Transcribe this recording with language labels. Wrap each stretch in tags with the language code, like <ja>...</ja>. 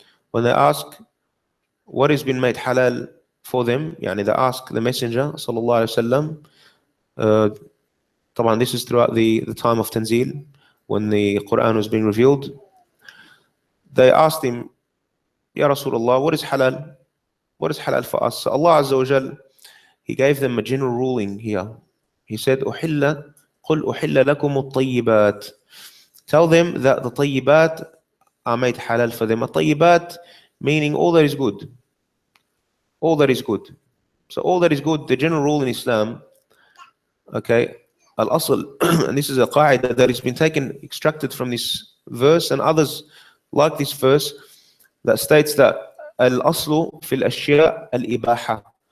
<en>When they ask what has been made halal for them, they ask the Messenger sallallahu alaihi wasallam. طبعا this is throughout the time of Tanzil, when the Quran was being revealed. They asked him, Ya Rasulullah, what is halal? What is halal for us? So Allah Azza wa Jal, He gave them a general ruling here. He said,</en> <ar>قل أحل لكم الطيبات.</ar> <en>Tell them that the طيبات are made halal for them. الطيبات meaning all that is good. All that is good. So all that is good, the general rule in Islam, okay, al-asl, and this is a qaida that has been extracted from this verse and others like this verse, that states that</en> <ar>al-aslu fil ashya al-ibaha.</ar>